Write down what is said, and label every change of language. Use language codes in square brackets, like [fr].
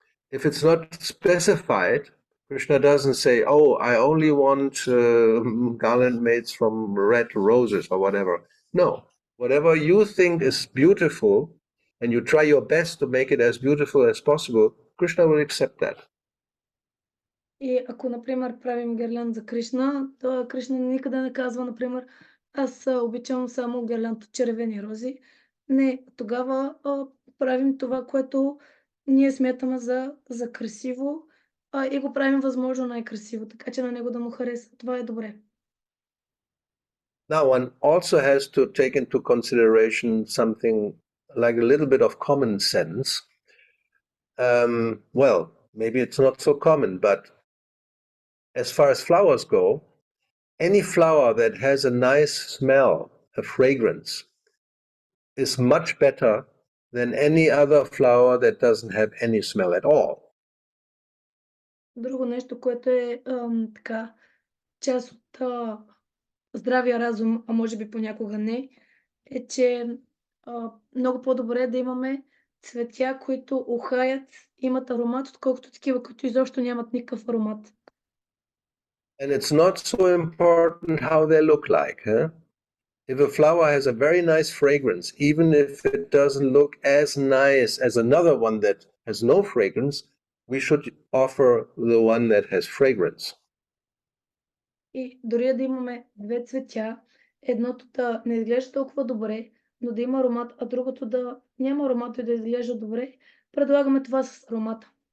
[en] If it's not specified, Krishna doesn't say, oh, I only want garland made from red roses or whatever. No, whatever you think is beautiful and you try your best to make it as beautiful as possible, Krishna will accept that. [bg] И ако, например, правим гирлянд за Кришна, то Кришна никъде не казва, например, аз обичам само гирлянд от червени рози. Не, тогава правим това, което ние смятаме за красиво и го правим възможно най-красиво, така че на него да му хареса. Това е добре. [en] Now, one also has to take into consideration something like a little bit of common sense. Well, maybe it's not so common, but as far as flowers go, any flower that has a nice smell, a fragrance, is much better than any other flower that doesn't have any smell at all. [bg] Друго нещо, което е така част от здравия разум, а може би понякога не, е, че много по-добре е да имаме цветя, които ухаят, имат аромат, отколкото такива, които изобщо нямат никакъв аромат. [en] And it's not so important how they look like. Huh? If a flower has a very nice fragrance, even if it doesn't look as nice as another one that has no fragrance, we should offer the one that has fragrance. [bg] И дори да имаме две цветя, едното да не изглежда толкова добре, но да има аромат, а другото да няма аромат и да изглежда добре, предлагаме това с аромата.